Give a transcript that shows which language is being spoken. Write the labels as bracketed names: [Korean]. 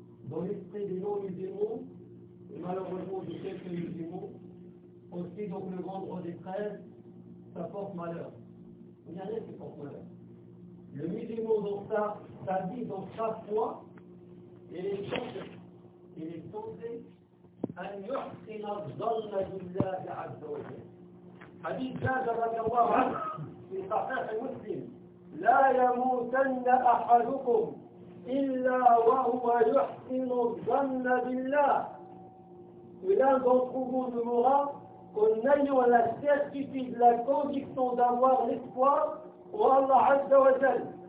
[French] Dans l'esprit des non-musulmans, et malheureusement de quelques musulmans, aussi donc le vendredi 13, ça porte malheur. Il n'y a rien qui porte malheur. Le musulman dans sa vie, dans sa foi, il est censé [Arabic] أن يحسن الظن بالله عز وجل. حديث زاد رضي الله عنه في صحيح مسلم: لا يموتن أحدكم إلا وهو يحسن الظن بالله. [French] L'un d'entre vous ne mourra qu'en ayant la certitude, la conviction d'avoir l'espoir pour Allah Azza wa Jal.